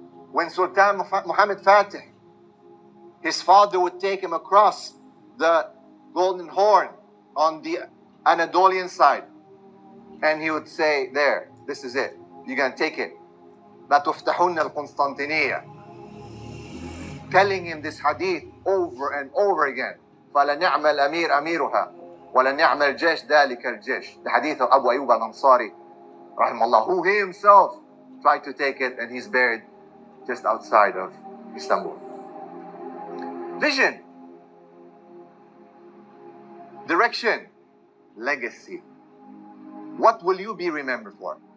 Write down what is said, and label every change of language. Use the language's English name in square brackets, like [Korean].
[English] When Sultan Muhammad Fatih, his father would take him across the Golden Horn on the Anatolian side, and he would say, there, this is it. You're gonna take it. [Arabic] لا تفتحون القسطنطينية. [English] Telling him this hadith over and over again. [Arabic] فلنعم الأمير أميرها ولنعم الجيش ذلك الجيش. [English] The hadith of Abu Ayyub al-Ansari, rahimahullah, who he himself tried to take it, and he's buried just outside of Istanbul. Vision. Direction. Legacy. What will you be remembered for?